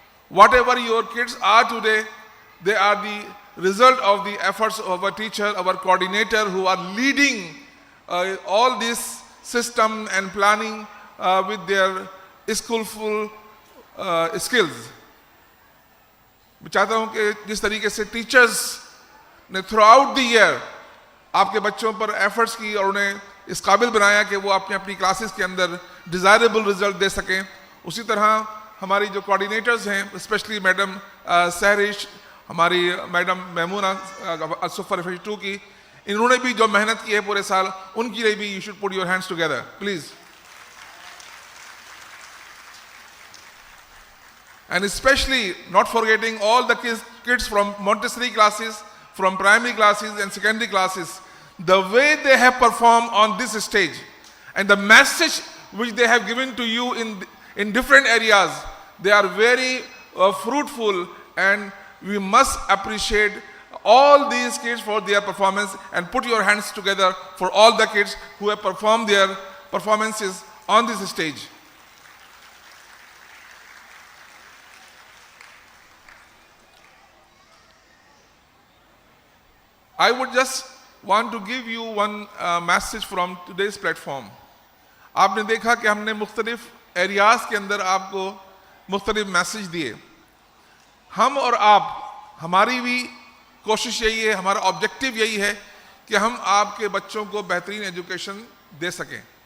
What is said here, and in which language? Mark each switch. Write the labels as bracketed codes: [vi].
[en] Whatever your kids are today, they are the result of the efforts of a teacher, our coordinator, who are leading all this system and planning with their skillful skills. [hi] मैं चाहता हूं कि जिस तरीके से teachers ने [en] throughout the year [hi] आपके बच्चों पर एफर्ट्स की और उन्हें इस काबिल बनाया कि वो अपनी अपनी क्लासेस के अंदर डिजायरेबल रिजल्ट दे सकें, उसी तरह हमारी जो कोऑर्डिनेटर्स हैं, स्पेशली मैडम सहरिश, हमारी मैडम मैमूना सुफर 2 की, इन्होंने भी जो मेहनत की है पूरे साल, उनकी लिए भी [en] You should put your hands together please. And especially not forgetting all the kids from Montessori classes, from primary classes and secondary classes, the way they have performed on this stage and the message which they have given to you in different areas, they are very fruitful, and we must appreciate all these kids for their performance and put your hands together for all the kids who have performed their performances on this stage. I would just want to give you one message from today's platform. [hi] आपने देखा कि हमने मुख्तलिफ areas के अंदर आपको मुख्तलिफ message दिए. हम और आप, हमारी भी कोशिश यही है, हमारा ऑब्जेक्टिव यही है कि हम आपके बच्चों को बेहतरीन एजुकेशन दे सकें.